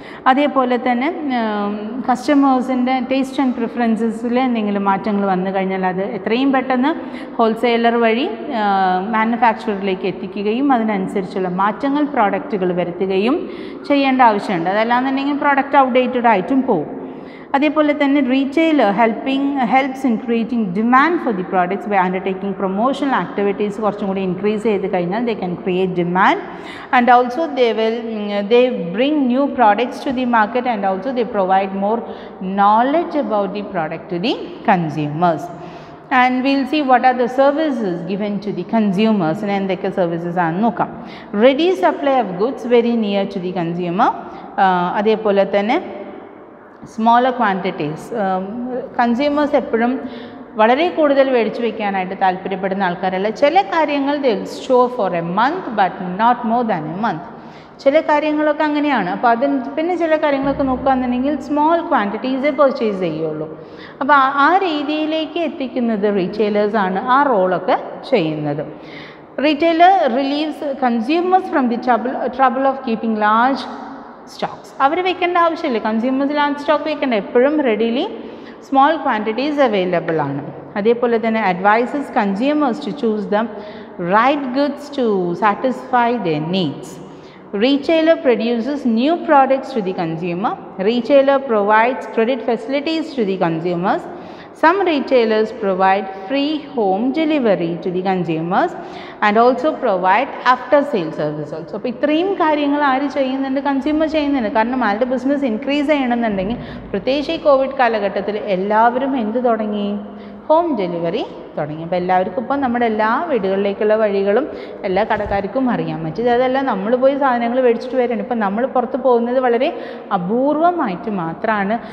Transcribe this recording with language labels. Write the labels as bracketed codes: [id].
[ml] അതേപോലെ തന്നെ കസ്റ്റമേഴ്സിൻ്റെ taste and പ്രിഫറൻസസിൽ എന്തെങ്കിലും മാറ്റങ്ങൾ വന്നു കഴിഞ്ഞാൽ അത് എത്രയും പെട്ടെന്ന് ഹോൾസെയിലർ വഴി മാനുഫാക്ചറിലേക്ക് എത്തിക്കുകയും അതിനനുസരിച്ചുള്ള മാറ്റങ്ങൾ പ്രോഡക്റ്റുകൾ വരുത്തുകയും ചെയ്യേണ്ട ആവശ്യമുണ്ട്. അതല്ലാന്നുണ്ടെങ്കിൽ പ്രോഡക്റ്റ് ഔട്ട്ഡേറ്റഡ് ആയിട്ടും പോകും. അതേപോലെ തന്നെ [en] Retailer helps in creating demand for the products by undertaking promotional activities. [ml] കുറച്ചും കൂടി ഇൻക്രീസ് ചെയ്ത് കഴിഞ്ഞാൽ [en] They can create demand and also they bring new products to the market and also they provide more knowledge about the product to the consumers. And we'll see what are the services given to the consumers and [ml] endake services aanu nokam. [en] Ready supply of goods very near to the consumer. [ml] അതേപോലെ തന്നെ smaller quantities. Consumers എപ്പോഴും വളരെ കൂടുതൽ മേടിച്ച് വയ്ക്കാനായിട്ട് താല്പര്യപ്പെടുന്ന ആൾക്കാരല്ല. ചില കാര്യങ്ങൾ [en] They will store for a month but not more than a month. [ml] ചില കാര്യങ്ങളൊക്കെ അങ്ങനെയാണ്. അപ്പോൾ പിന്നെ ചില കാര്യങ്ങളൊക്കെ നോക്കുകയാണെന്നുണ്ടെങ്കിൽ സ്മോൾ ക്വാണ്ടിറ്റീസേ പർച്ചേസ് ചെയ്യുള്ളൂ. അപ്പോൾ ആ രീതിയിലേക്ക് എത്തിക്കുന്നത് റീറ്റെയിലേഴ്സാണ് ആ റോളൊക്കെ ചെയ്യുന്നത്. [en] Retailer relieves consumers from the trouble of keeping large stocks. [ml] അവർ വെക്കേണ്ട ആവശ്യമില്ല, കൺസ്യൂമേഴ്സ് ലാർജ് സ്റ്റോക്ക് വെക്കേണ്ട, എപ്പോഴും റെഡിലി സ്മോൾ ക്വാണ്ടിറ്റീസ് അവൈലബിൾ ആണ്. അതേപോലെ തന്നെ [en] Advises consumers to choose the right goods to satisfy their needs. Retailer produces new products to the consumer. Retailer provides credit facilities to the consumers. Some retailers provide free home delivery to the consumers and also provide after sale service also. [ml] അപ്പോൾ ഇത്രയും കാര്യങ്ങൾ ആര് ചെയ്യുന്നുണ്ട്? Consumer ചെയ്യുന്നുണ്ട്. കാരണം ആരുടെ business increase ചെയ്യണമെന്നുണ്ടെങ്കിൽ പ്രത്യേകിച്ച് ഈ കോവിഡ് കാലഘട്ടത്തിൽ എല്ലാവരും എന്ത് തുടങ്ങി? ഹോം ഡെലിവറി തുടങ്ങി. അപ്പോൾ എല്ലാവർക്കും ഇപ്പം നമ്മുടെ എല്ലാ വീടുകളിലേക്കുള്ള വഴികളും എല്ലാ കടക്കാർക്കും അറിയാൻ പറ്റും. അതെല്ലാം നമ്മൾ പോയി സാധനങ്ങൾ മേടിച്ചിട്ട് വരാണ്. ഇപ്പം നമ്മൾ പുറത്ത് പോകുന്നത് വളരെ അപൂർവമായിട്ട് മാത്രമാണ്.